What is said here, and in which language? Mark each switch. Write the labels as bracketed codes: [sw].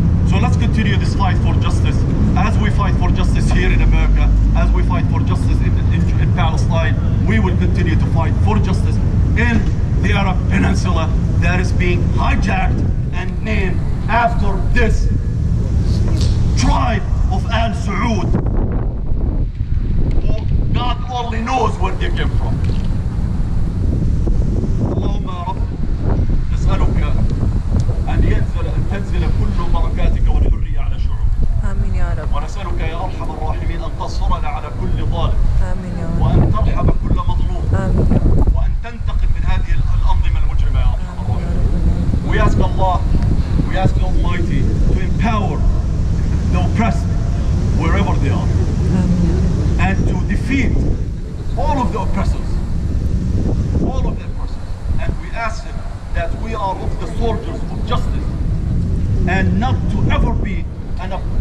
[en] So let's continue this fight for justice. As we fight for justice here in America, as we fight for justice in Palestine, we will continue to fight for justice in the Arab Peninsula that is being hijacked and named after this tribe of Al Saud, who God only knows where they came from. [ar] اللهم يا رب نسألك أن تنزل كل بركاتك والحرية على شعوب. آمين يا رب. ونسألك يا أرحم الراحمين أن تنصرنا على كل ظالم. آمين يا رب. وأن ترحم كل مظلوم. آمين يا رب. وأن تنتقم من هذه الأنظمة المجرمة يا أرحم الراحمين. [en] We ask Allah, we ask the Almighty to empower the oppressed wherever they are. [ar] آمين. [en] And to defeat all of the oppressors. All of the oppressors. And we ask Him that we are of the soldiers of justice and not to ever be an